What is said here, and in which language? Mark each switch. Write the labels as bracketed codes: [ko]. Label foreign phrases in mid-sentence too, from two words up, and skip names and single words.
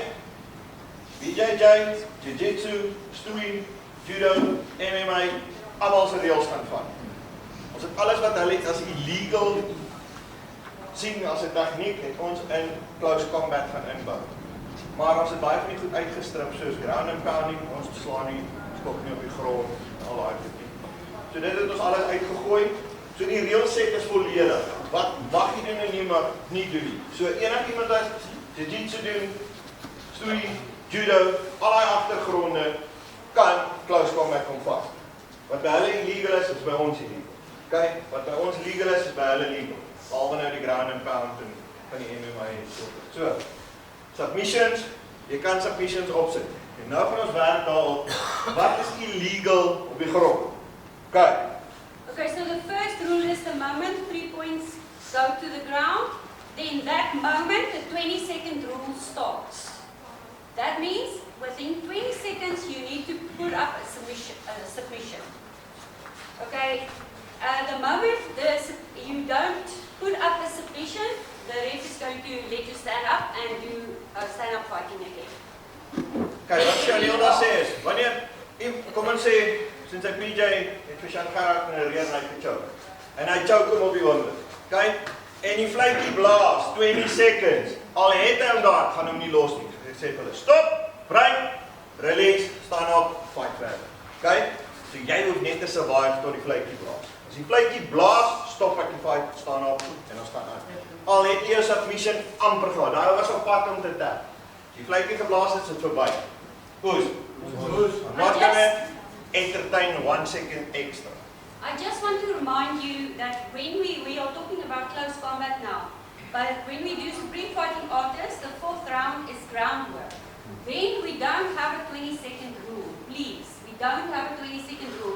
[af] BJJ, Jiu-Jitsu, Stoei, Judo, MMA, almal se reëls gaan vat. Ons het alles wat hulle as illegal sien as 'n tegniek het ons in [en] close combat [af] gaan inbou. Maar ons het baie van die goed uitgestrip soos [en] ground and pounding, [af] ons slaan nie, skop nie op die grond, al daai goed nie. So dit het ons alles uitgegooi. So die reelset is volledig. Wat mag jy doen en nie mag nie doen nie. So enigiemand wat Jiu-Jitsu doen, Stoei, Judo, al daai agtergronde kan [en] close combat [af] kom vas. Wat by hulle illegal is by ons illegal. Okay? Wat by ons legal is by hulle legal. Behalwe nou die [en] ground and pound [af] en van die MMA en so. So, Submissions, jy kan submissions opsit. En nou gaan ons werk daarop, wat is illegal op die grond? Okay. [en] Okay, so the first rule is the moment 3 points go to the ground, then that moment the 20-second rule starts. That means within 20 seconds you need to put up a submission. Okay, the moment you don't put up a submission, the ref is going to let you stand up and do stand up fighting again. [af] Okay, wat Shanilda sê is, wanneer, kom ons sê, sinds hy PJ het vir Shan geraak in 'n reën en hy gechoke. En hy choke hom op die honderd. Okay, en die fluitjie blaas, [en] 20 seconds, [af] al het hy hom daar, gaan hom nie los nie. Ek sê vir hulle, [en] stop, break, release, [af] staan op, fight verder. Okay, so jy hoef net te survive tot die fluitjie blaas. As die fluitjie blaas, stop ek die fight, staan op, en dan staan aan. Al het jy jou submission amper gehad, daai was op pad om te tap. Die fluitjie geblaas het, is dit verby. Poes. [en] I'm not gonna entertain 1 second extra. I just want to remind you that when we are talking about close combat now, but when we do Supreme Fighting Artists, the 4th round is groundwork. Then we don't have a 20-second rule. Please, we don't have a 20-second rule.